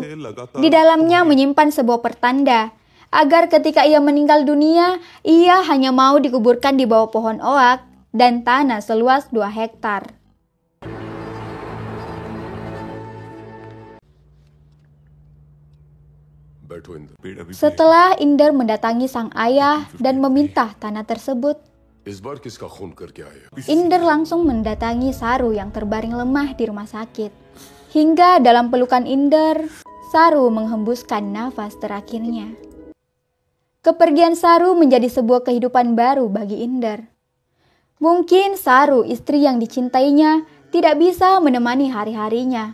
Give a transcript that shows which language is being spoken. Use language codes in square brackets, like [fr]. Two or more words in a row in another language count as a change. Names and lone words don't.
[id] Di dalamnya menyimpan sebuah pertanda agar ketika ia meninggal dunia, ia hanya mau dikuburkan di bawah pohon oak dan tanah seluas 2 hektar. Setelah Inder mendatangi sang ayah dan meminta tanah tersebut, [hi] इस बार किसका खून करके आए हो? [id] Inder langsung mendatangi Saru yang terbaring lemah di rumah sakit. Hingga dalam pelukan Inder, Saru menghembuskan nafas terakhirnya. Kepergian Saru menjadi sebuah kehidupan baru bagi Inder. Mungkin Saru, istri yang dicintainya, tidak bisa menemani hari-harinya.